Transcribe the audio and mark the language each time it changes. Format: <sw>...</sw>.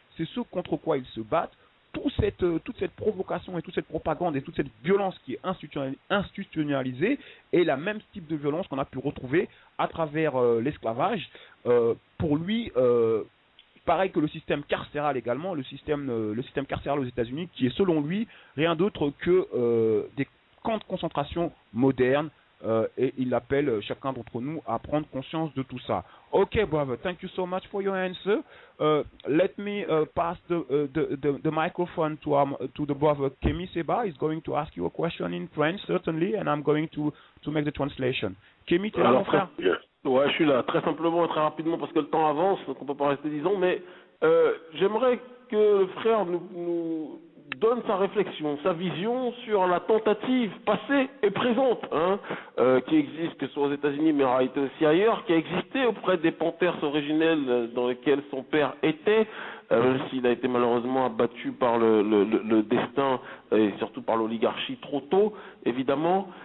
<fr>C'est ce contre quoi ils se battent. Toute cette provocation et toute cette propagande et toute cette violence qui est institutionnalisée est la même type de violence qu'on a pu retrouver à travers l'esclavage. Pour lui, pareil que le système carcéral également, le système carcéral aux États-Unis, qui est selon lui rien d'autre que des camps de concentration modernes, et il appelle chacun d'entre nous à prendre conscience de tout ça.</fr> <en>Okay, brother, thank you so much for your answer. Let me pass the microphone to the brother Kemi Seba. He's going to ask you a question in French, certainly, and I'm going to make the translation.</en> <fr>Kemi, tu es là, mon frère? Ouais, je suis là, très simplement et très rapidement, parce que le temps avance, donc on ne peut pas rester 10 ans, mais j'aimerais que le frère nous donne sa réflexion, sa vision sur la tentative passée et présente, qui existe, que ce soit aux États-Unis, mais en réalité aussi ailleurs, qui a existé auprès des Panthers originels dans lesquels son père était, même s'il a été malheureusement abattu par le destin et surtout par l'oligarchie trop tôt, évidemment.</fr>